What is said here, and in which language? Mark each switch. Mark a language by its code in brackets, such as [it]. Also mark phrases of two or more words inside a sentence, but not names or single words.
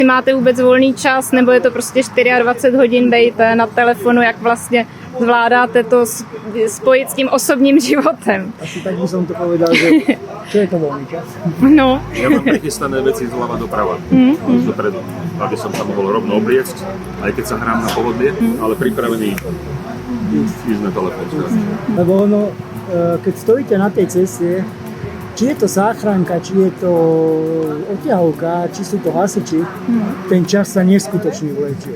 [cs] máte vůbec volný čas, nebo je to prostě 24 hodin být na telefonu, jak vlastně zvládáte to spojit s tím osobním životem. [sk] Asi tak by som to povedal, že čo je to voľný čas? No. Ja mám prichystané veci zľava doprava, dopredu, aby som sa mohol rovno obliecť, aj keď sa hrám na pohodlie, ale pripravený ísť na telefón. Lebo ono, keď stojíte na tej ceste, či je to záchranka, či je to odťahovka, či sú to hasiči, ten čas sa neskutočne vlečie.